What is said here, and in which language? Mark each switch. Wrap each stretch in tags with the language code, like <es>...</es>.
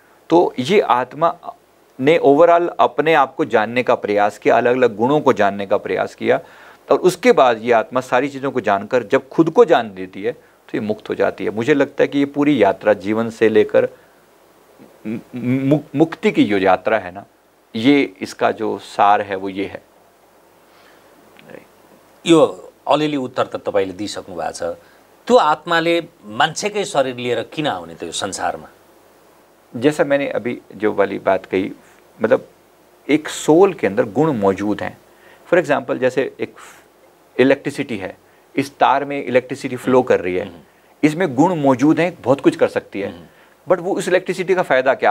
<hi>तो ये आत्मा ने ओवरऑल अपने आप को जानने का प्रयास किया, अलग अलग गुणों को जानने का प्रयास किया, और उसके बाद ये आत्मा सारी चीज़ों को जानकर जब खुद को जान लेती है तो ये मुक्त हो जाती है। मुझे लगता है कि ये पूरी यात्रा जीवन से लेकर मुक्ति की जो यात्रा है ना, ये इसका जो सार है वो ये है।</hi> <ne>यो अलिअलि उत्तर त तपाईँले दिइसक्नु भएको छ। त्यो आत्माले मान्छेकै शरीर लिएर किन आउने त यो संसारमा?</ne> <hi>जैसा मैंने अभी जो वाली बात कही, मतलब एक सोल के अंदर गुण मौजूद हैं। फॉर एग्जांपल जैसे एक इलेक्ट्रिसिटी है, इस तार में इलेक्ट्रिसिटी फ्लो कर रही है, इसमें गुण मौजूद हैं, बहुत कुछ कर सकती है, बट वो उस इलेक्ट्रिसिटी का फ़ायदा क्या?</hi>